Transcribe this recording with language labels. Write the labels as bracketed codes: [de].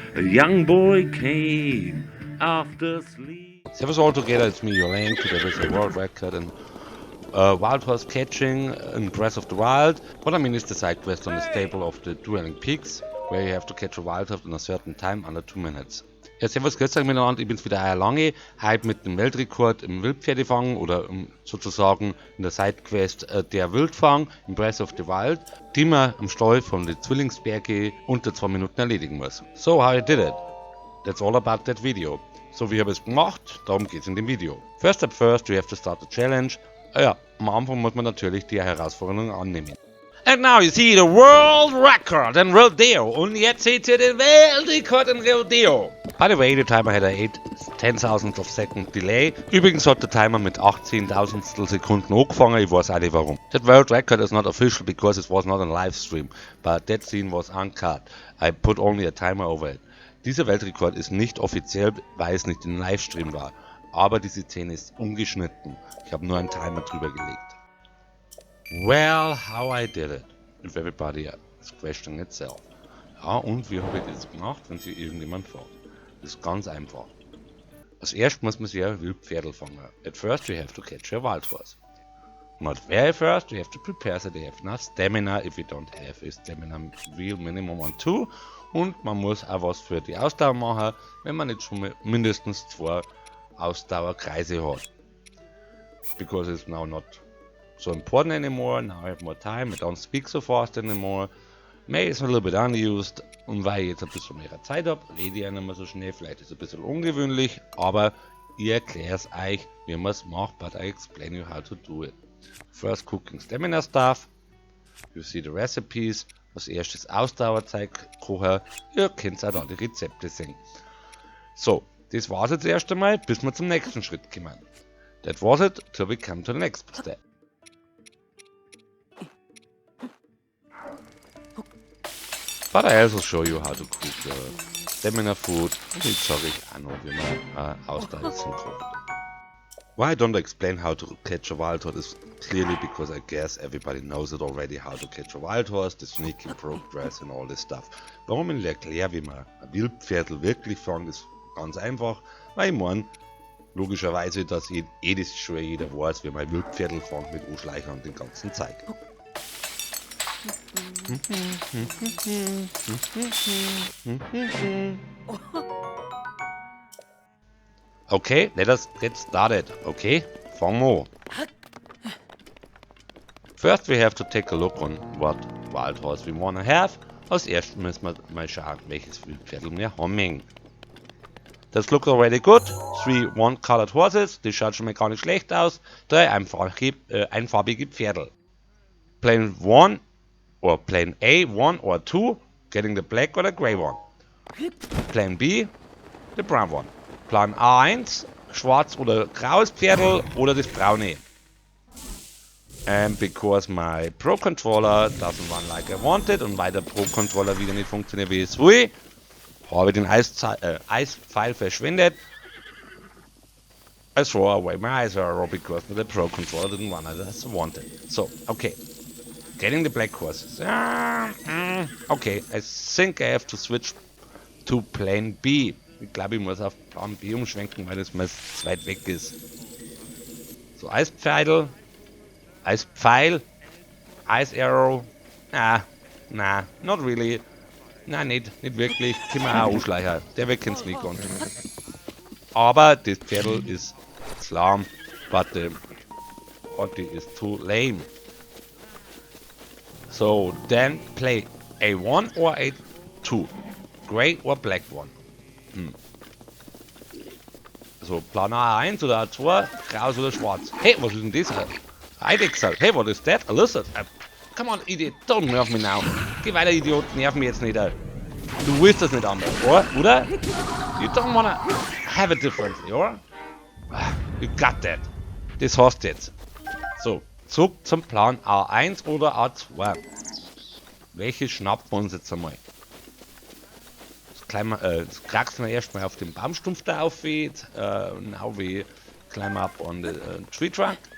[en] A young boy came after sleep. Servus all together, it's me, your Lane. Today with a world record in wild horse catching in Breath of the Wild. What I mean is the side quest on the stable of the Dueling Peaks, where you have to catch a wild horse in a certain time under 2 minutes. [de] Ja, servus, grüß euch miteinander, ich bin's wieder, euer Lange, heute mit dem Weltrekord im Wildpferdefang oder sozusagen in der Sidequest der Wildfang in Breath of the Wild, die man am Stall von den Zwillingsberge unter 2 Minuten erledigen muss. [en] So, how I did it. That's all about that video. [de] So, wie habe ich es gemacht? Darum geht's in dem Video. [en] First up first, you have to start the challenge. [de] Ja, am Anfang muss man natürlich die Herausforderung annehmen. [en] And now you see the world record in Rodeo. [de] Und jetzt seht ihr den Weltrekord in Rodeo. [en] By the way, the timer had a 10,000 of second delay. [de] Übrigens hat der Timer mit 18.000 Sekunden angefangen. Ich weiß auch nicht warum. [en] That world record is not official because it was not on live stream. But that scene was uncut. I put only a timer over it. [de] Dieser Weltrekord ist nicht offiziell, weil es nicht im Livestream war. Aber diese Szene ist ungeschnitten. Ich habe nur einen Timer drüber gelegt. [en] Well, how I did it. If everybody is questioning itself. [de] Ja, und wie habe ich das gemacht, wenn sich irgendjemand fragt? Das ist ganz einfach. Als erstes muss man sich ein Wildpferdl fangen. [en] At first you have to catch a wild horse. Not very first, you have to prepare so they have enough stamina. If you don't have a stamina wheel minimum on 2. [de] Und man muss auch was für die Ausdauer machen, wenn man nicht schon mindestens 2 Ausdauerkreise hat. [en] Because it's now not so important anymore, now I have more time, I don't speak so fast anymore. May is a little bit unused, [de] und weil ich jetzt ein bisschen mehr Zeit habe, rede ich auch nicht mehr so schnell, vielleicht ist es ein bisschen ungewöhnlich, aber ich erkläre es euch, wie man es macht, [en] but I explain you how to do it. First cooking stamina stuff, you see the recipes, [de] als erstes Ausdauerzeug kochen, ihr könnt auch da die Rezepte sehen. So, das war's jetzt erst einmal, bis wir zum nächsten Schritt kommen. [en] That was it, till we come to the next step. But I also show you how to cook stamina food, [de] und jetzt sage ich auch noch, wie man Ausdauer kocht. [en] Why I don't explain how to catch a wild horse is clearly because I guess everybody knows it already, how to catch a wild horse, the sneaking progress and all this stuff. [de] Warum ich erkläre, wie man ein Wildpferdl wirklich fängt, ist ganz einfach, weil ich meine, logischerweise, dass das schon jeder weiß, wie man ein Wildpferdl fängt mit Anschleichen und den ganzen Zeug. [en] Okay, let us get started. [de] Okay, fangen wir an. [en] First we have to take a look on what wild horse we wanna have. [de] Als erstes müssen wir mal schauen, welches Wildpferdl wir haben. Das [en] looks already good. [de] 3 [en] one-colored horses, [de] das schaut schon mal gar nicht schlecht aus. 3 einfarbige Pferdl. [en] Plan 1 or Plan A, 1 or 2, getting the black or the grey one. Plan B, the brown one. [de] Plan A1, schwarz oder graues Pferdl oder das braune. [en] And because my Pro Controller doesn't run like I wanted [de] und weil der Pro Controller wieder nicht funktioniert wie es will, habe ich den Eispfeil verschwendet. [en] I throw away my ice arrow because the Pro Controller didn't run as I wanted. So, okay. Getting the black horses. Okay, I think I have to switch to Plan B. [de] Ich glaube, ich muss auf Plan B umschwenken, weil das mal zu weit weg ist. So, Eispfeil, Ice Arrow. [en] Nah, not really. [de] Nein, nicht wirklich. Können wir auch anschleichen. Der wird kein [en] Sneak on. [de] Aber das Pferdl ist lahm, [en] but the body is too lame. So, then play A1 or A2. Grey or black one. [de] So, Plan A1 oder A2, graus oder schwarz. Hey, was ist denn das? Eidechse. [en] Hey, what is that? A lizard. Come on, Idiot, don't nerve me now. [de] Geh weiter, Idiot, nerv mich jetzt nicht. Du willst das nicht anders, oder? [en] You don't wanna have it differently, or? You got that. [de] Das hast du jetzt. So, zurück zum Plan A1 oder A2. Welche schnappen wir uns jetzt einmal? Das kraxeln wir erstmal auf den Baumstumpf da auf. [en] Now we climb up on the tree trunk.